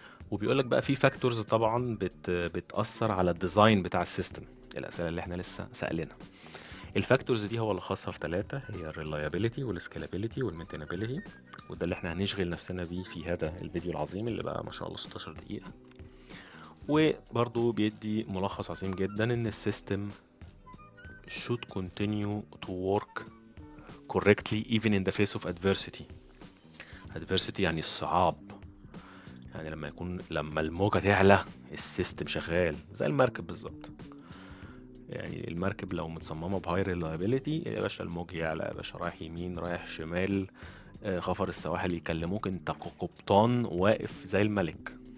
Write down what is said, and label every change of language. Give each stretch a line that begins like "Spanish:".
Arabic: وبيقول لك بقى في فاكتورز طبعا بتأثر على الديزاين بتاع السيستم، الأسئلة اللي احنا لسه سألينها. الفاكتورز دي هو لخصها في ثلاثة، هي الريلايابيليتي والسكيلابيلتي والمينتينابيلتي. وده اللي احنا هنشغل نفسنا بيه في هذا الفيديو العظيم اللي بقى ما شاء الله 16 دقيقة. وبرضو بيدي ملخص عظيم جدا ان السيستم
English: should continue to work correctly even in the face of adversity.
Arabic: adversity يعني الصعاب، يعني لما الموجة تعلى السيستم شغال زي المركب بالظبط. يعني المركب لو متصممة بهاي ريلايبيليتي يا باشا، الموج يعلى يا باشا، رايح يمين رايح شمال، خفر السواحل يكلموك، انت قبطان واقف زي الملك.